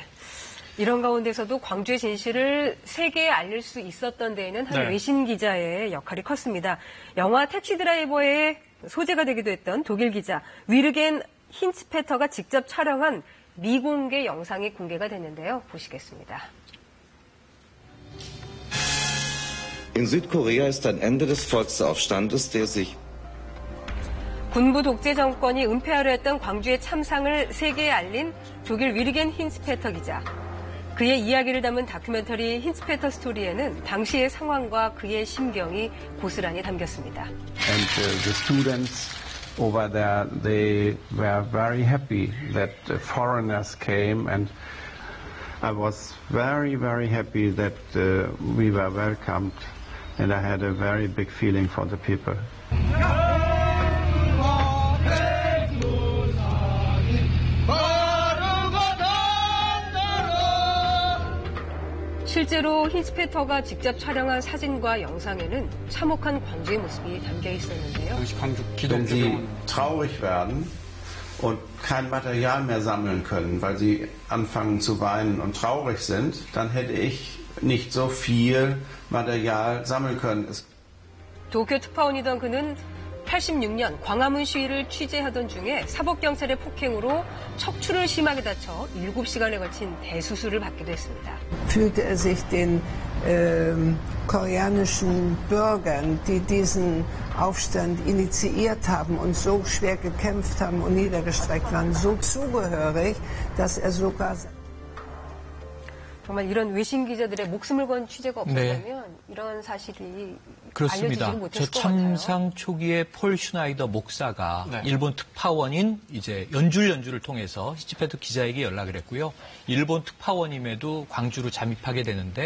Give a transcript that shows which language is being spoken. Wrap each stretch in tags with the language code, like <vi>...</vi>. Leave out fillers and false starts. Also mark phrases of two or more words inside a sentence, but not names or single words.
<ko>이런 가운데서도 광주의 진실을 세계에 알릴 수 있었던 데에는 한 네. 외신 기자의 역할이 컸습니다. 영화 택시 드라이버의 소재가 되기도 했던 독일 기자 위르겐 힌츠페터가 직접 촬영한 미공개 영상이 공개가 됐는데요. 보시겠습니다.</ko> <de>In Südkorea ist ein Ende des Volksaufstandes, der sich</de> <ko>군부 독재 정권이 은폐하려 했던 광주의 참상을 세계에 알린 독일 위르겐 힌츠페터 기자. 그의 이야기를 담은 다큐멘터리 힌츠페터 스토리에는 당시의 상황과 그의 심경이 고스란히 담겼습니다.</ko> <en>And the students over there, they were very happy that foreigners came, and I was very, very happy that we were welcomed, and I had a very big feeling for the people.</en> <ko>실제로 힌츠페터가 직접 촬영한 사진과 영상에는 참혹한 광주의 모습이 담겨 있었는데요. 당시 광주</ko> <de>Wenn</de> <ko>기동대</ko> <de>sie</de> <ko>병원.</ko> <de>traurig werden und kein Material mehr sammeln können, weil sie anfangen zu weinen und traurig sind, dann hätte ich nicht so viel Material sammeln können.</de> <ko>도쿄 특파원이던 그는 86년 광화문 시위를 취재하던 중에 사법경찰의 폭행으로 척추를 심하게 다쳐 7시간에 걸친 대수술을 받기도 했습니다.</ko> <de>Fühlte sich den koreanischen Bürgern, die diesen Aufstand initiiert haben und so schwer gekämpft haben und niedergestreckt waren, so zugehörig, dass er sogar</de> <ko>정말 이런 외신 기자들의 목숨을 건 취재가 없었다면 네. 이런 사실이 그렇습니다. 알려지지 못했을 저 것 같아요. 참상 초기에 폴 슈나이더 목사가 네. 일본 특파원인 이제 연주를 통해서 히치패터 기자에게 연락을 했고요. 일본 특파원임에도 광주로 잠입하게 되는데</ko>